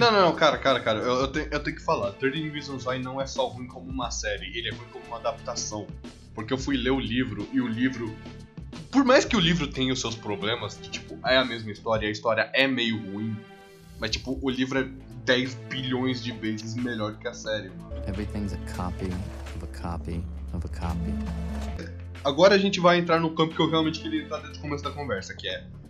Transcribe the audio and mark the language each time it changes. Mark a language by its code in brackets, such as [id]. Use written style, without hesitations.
[pt] Não, cara, eu tenho que falar, 13 Reasons Why não é só ruim como uma série, ele é ruim como uma adaptação. Porque eu fui ler o livro, e o livro... Por mais que o livro tenha os seus problemas, que, tipo, é a mesma história, e a história é meio ruim, mas, tipo, o livro é 10 bilhões de vezes melhor que a série, mano. [en] Everything's a copy of a copy of a copy. [pt] Agora a gente vai entrar no campo que eu realmente queria entrar desde o começo da conversa, que é...